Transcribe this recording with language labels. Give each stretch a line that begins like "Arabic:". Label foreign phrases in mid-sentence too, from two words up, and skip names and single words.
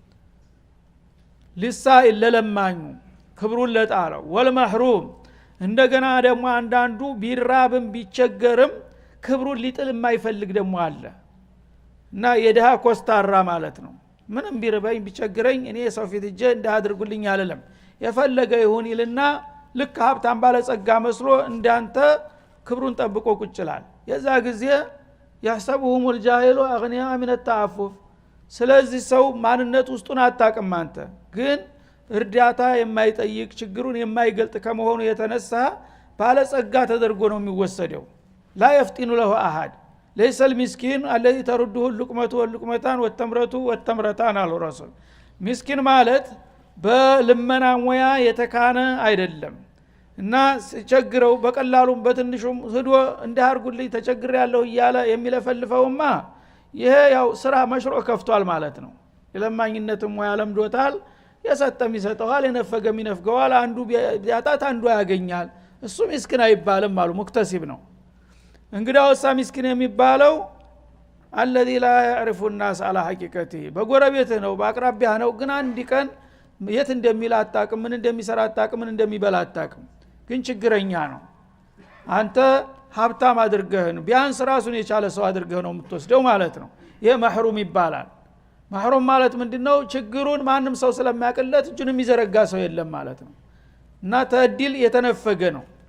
Amharic: ሊሳኢል ለለማኙ ክብሩን ለጣለው ወልመህሩም እንደገና ደግሞ አንዳንዱ ቢራብም ቢቸገርም ክብሩን ሊጥል የማይፈልግ ደግሞ አለ እና የደሃ ኮስታራ ማለት ነው ምንም ቢርበኝ ቢቸግረኝ እኔ ሰው ፊት እጄ እንዳድርጉልኝ አለለም የፈለገ ይሁን ይልና ልክ ሀብታም ባለጸጋ መስሎ እንዳንተ ክብሩን ጠብቆ ቁጭላል የዛ ጊዜ
Arabic: يحسبهم الجاهل اغنياء من التعفف
Amharic: ስለዚህ ሰው ማንነት ውስጡን አጣቀም አንተ ግን እርዳታ የማይጠይቅ ችግሩን የማይገልጥ ከመሆኑ የተነሳ ባለጸጋ ተደርጎ ነው የሚወሰደው
Arabic: لا يفتن له احد ليس المسكين الذي ترده اللقمه واللقمتان والتمره والتمرتان على الرسول
Amharic: مسكين ማለት በልመና ሙያ የተካነ አይደለም እና ሲቸግረው በቀላሉም በትንሹም ሄዶ እንዳርጉልኝ ተቸግር ያለው ይያለ የሚለፈልፈውማ ይሄ ያው ስራ መሽሮ ከፍቷል ማለት ነው ለማኝነትም ሙያ ለምዶታል የሰጠም ይሰጠዋል የነፈገም ይነፍገዋል አንዱ ቢያጣት አንዱ ያገኛል እሱ ምስኪን አይባልም አሉ ሙክተሲብ ነው እንግዲያው ሚስኪን የሚባለው
Arabic: الذي لا يعرف الناس على حقيقته
Amharic: በጎረቤትህ ነው በአቅራቢያ ነው ግን አንድ ቀን የት እንደሚል አጣቅም ምን እንደሚሰራ አጣቅም ምን እንደሚበላ አጣቅም ግን ችግረኛ ነው አንተ ሀብታም አድርገህ ቢያንስ ራሱን የቻለ ሰው አድርገህ ነው የምትወስደው ማለት ነው ይሄ መህሩም ይባላል መህሩም ማለት ምንድነው ችግሩን ማንም ሰው ስለማያቀለት እጁንም ይዘረጋ ሰው የለም ማለት ነው እና ተድል የተነፈገ ነው